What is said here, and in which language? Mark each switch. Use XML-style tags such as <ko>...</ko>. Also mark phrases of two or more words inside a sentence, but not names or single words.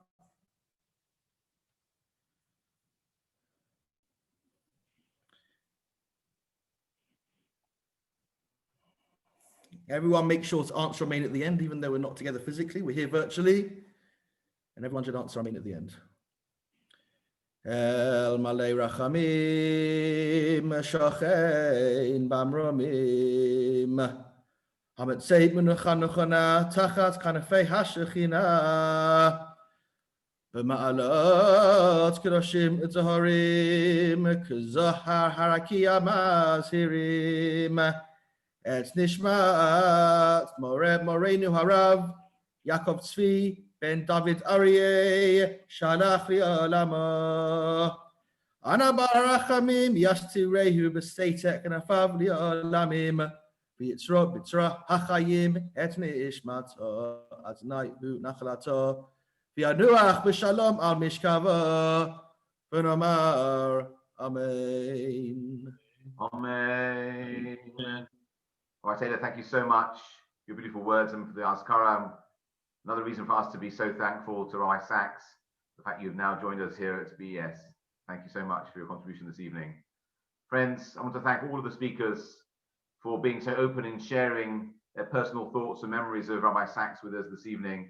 <en>Everyone make sure to answer Amen at the end, even though we're not together physically, we're here virtually, and everyone should answer Amen at the end.</en> <he>אל מלא רחמים שוכן במרומים המצא מנוחה תחת כנפי השכינה במעלות קדושים וטהורים כזוהר הרקיע מזהירים את נשמת מורנו הרב יעקב צבי בן דוד אריה שהלך לעולמו אנא ברחמים יסתירהו בסתר כנפיו לעולמים ויצרור בצרור החיים את נשמתו ה' הוא נחלתו וינוח בשלום על משכבו ונאמר אמן.</he> <en>Amen. Rabbi Taylor, thank you so much for your beautiful words and for the Azkara. Another reason for us to be so thankful to Rabbi Sachs, the fact you've now joined us here at BES. Thank you so much for your contribution this evening. Friends, I want to thank all of the speakers for being so open in sharing their personal thoughts and memories of Rabbi Sachs with us this evening.</en>